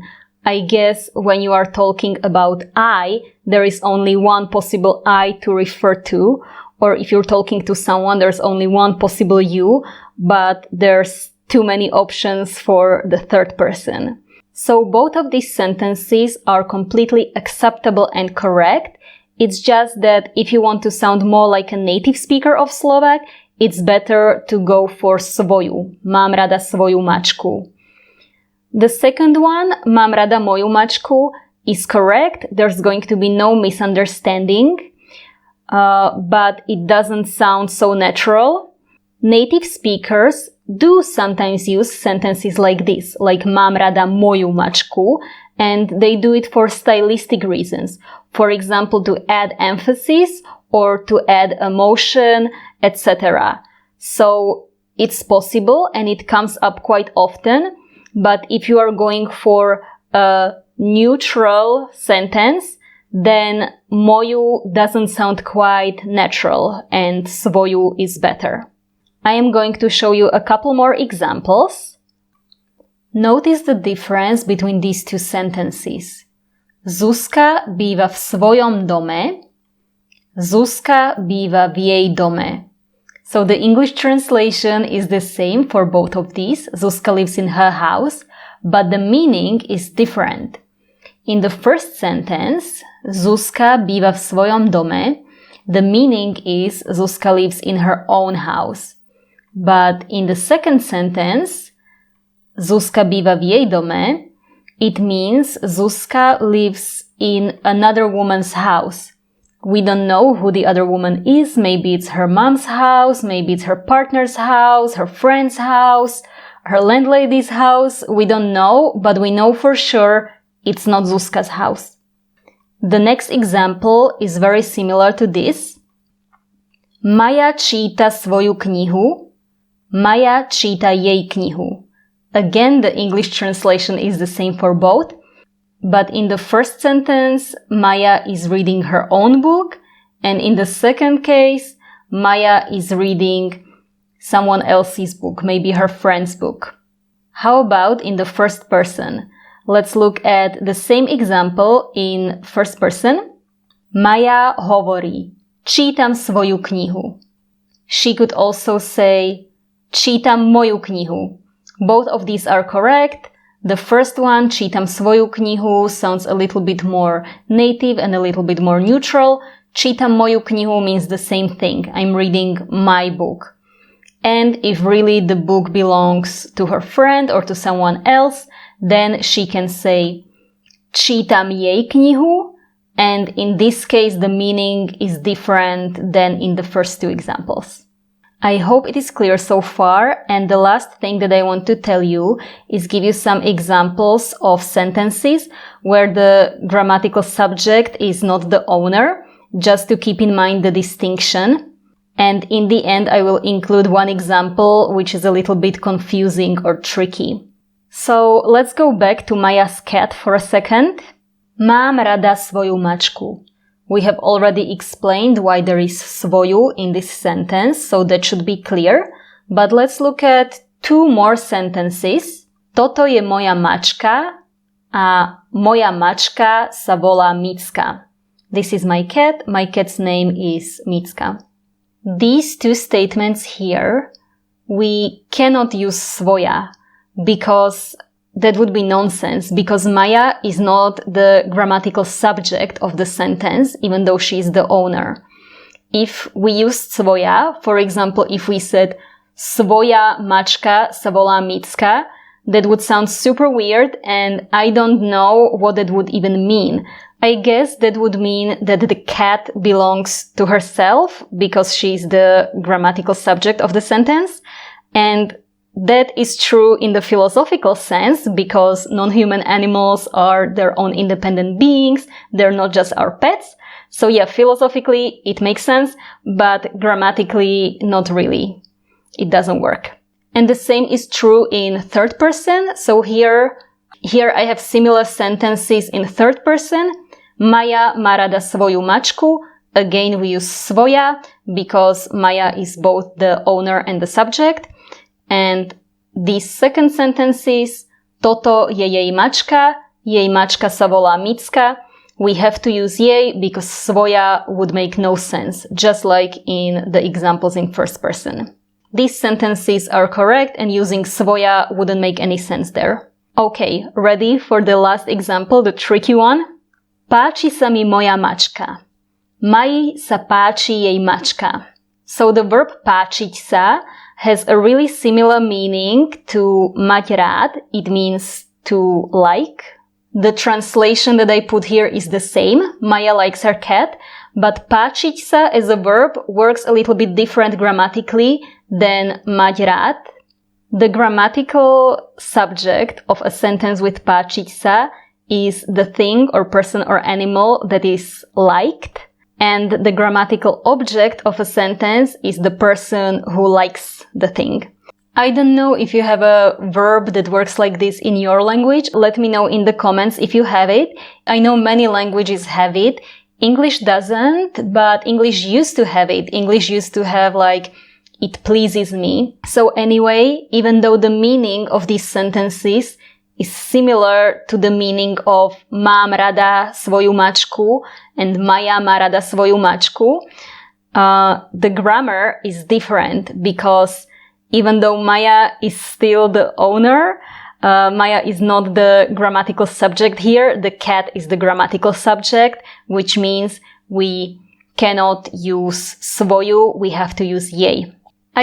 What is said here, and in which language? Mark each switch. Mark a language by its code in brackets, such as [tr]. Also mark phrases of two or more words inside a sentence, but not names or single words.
[en] I guess when you are talking about I, there is only one possible I to refer to, or if you're talking to someone, there's only one possible you, but there's too many options for the third person. So both of these sentences are completely acceptable and correct. It's just that if you want to sound more like a native speaker of Slovak, it's better to go for svoju. [sk] Mám rada svoju mačku. [en] The second one, [sk] mám rada moju mačku, [en] is correct. There's going to be no misunderstanding, but it doesn't sound so natural. Native speakers do sometimes use sentences like this, like [sk] mám rada moju mačku, [en] and they do it for stylistic reasons. For example, to add emphasis or to add emotion, etc. So it's possible and it comes up quite often. But if you are going for a neutral sentence, then moju doesn't sound quite natural and svoju is better. I am going to show you a couple more examples. Notice the difference between these two sentences. [sk] Zuzka býva v svojom dome. Zuzka býva v jej dome. [en] So the English translation is the same for both of these. Zuzka lives in her house, but the meaning is different. In the first sentence, [sk] Zuzka býva v svojom dome, [en] the meaning is Zuzka lives in her own house. But in the second sentence, [sk] Zuzka býva v jej dome, [en] it means Zuzka lives in another woman's house. We don't know who the other woman is. Maybe it's her mom's house, maybe it's her partner's house, her friend's house, her landlady's house. We don't know, but we know for sure it's not Zuzka's house. The next example is very similar to this. [sk] Maja číta svoju knihu. Maja číta jej knihu. [en] Again, the English translation is the same for both. But in the first sentence, Maja is reading her own book. And in the second case, Maja is reading someone else's book, maybe her friend's book. How about in the first person? Let's look at the same example in first person. [sk] Maja hovorí, čítam svoju knihu. [en] She could also say, [sk] čítam moju knihu. [en] Both of these are correct. The first one, [sk] čítam svoju knihu, [en] sounds a little bit more native and a little bit more neutral. [sk] Čítam moju knihu [en] means the same thing. I'm reading my book. And if really the book belongs to her friend or to someone else, then she can say [sk] čítam jej knihu. [en] And in this case, the meaning is different than in the first two examples. I hope it is clear so far, and the last thing that I want to tell you is give you some examples of sentences where the grammatical subject is not the owner, just to keep in mind the distinction. And in the end, I will include one example which is a little bit confusing or tricky. So let's go back to Maja's cat for a second. [sk] Mám rada svoju mačku. [en] We have already explained why there is svoju in this sentence, so that should be clear. But let's look at two more sentences. [sk] Toto je moja mačka a moja mačka sa volá Micka. [en] This is my cat. My cat's name is Micka. These two statements here, we cannot use svoja because that would be nonsense, because Maja is not the grammatical subject of the sentence, even though she is the owner. If we used svoja, for example, if we said [sk] svoja mačka sa volá Micka, [en] that would sound super weird, and I don't know what that would even mean. I guess that would mean that the cat belongs to herself, because she's the grammatical subject of the sentence, and that is true in the philosophical sense, because non-human animals are their own independent beings. They're not just our pets. So yeah, philosophically it makes sense, but grammatically not really. It doesn't work. And the same is true in third person. So here I have similar sentences in third person. [sk] Maja má rada svoju mačku. [en] Again, we use svoja because Maja is both the owner and the subject. And these second sentences, [sk] toto je jej mačka sa volá Micka, [en] we have to use jej because svoja would make no sense, just like in the examples in first person. These sentences are correct and using svoja wouldn't make any sense there. Okay, ready for the last example, the tricky one? [sk] Páči sa mi moja mačka. Maji sa páči jej mačka. [en] So the verb [sk] páčiť sa [en] has a really similar meaning to [sk] mať rád. [en] It means to like. The translation that I put here is the same. Maja likes her cat. But [sk] páčiť sa [en] as a verb works a little bit different grammatically than [sk] mať rád. [en] The grammatical subject of a sentence with [sk] páčiť sa [en] is the thing or person or animal that is liked. And the grammatical object of a sentence is the person who likes the thing. I don't know if you have a verb that works like this in your language. Let me know in the comments if you have it. I know many languages have it. English doesn't, but English used to have it. English used to have like, it pleases me. So anyway, even though the meaning of these sentences is similar to the meaning of [sk] mám rada svoju mačku [en] and [sk] Maja má rada svoju mačku, [en] the grammar is different because even though Maja is still the owner, Maja is not the grammatical subject here. The cat is the grammatical subject, which means we cannot use svoju, we have to use jej.